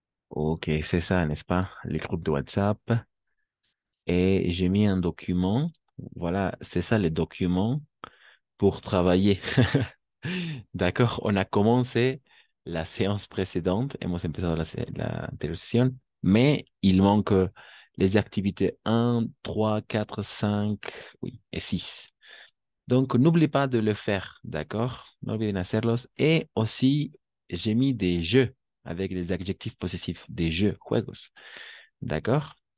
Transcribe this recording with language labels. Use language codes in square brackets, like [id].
[fr] Ok, c'est ça, n'est-ce pas? Le groupe de WhatsApp. Et j'ai mis un document. Voilà, c'est ça le document pour travailler. D'accord, on a commencé la séance précédente. [es] Hemos empezado la anterior sesión. [fr] Mais il manque les activités 1, 3, 4, 5, oui, et 6. Donc, n'oubliez pas de le faire, d'accord? [es] No olviden hacerlos. [fr] Et aussi, j'ai mis des jeux avec les adjectifs possessifs, des jeux, juegos, d'accord?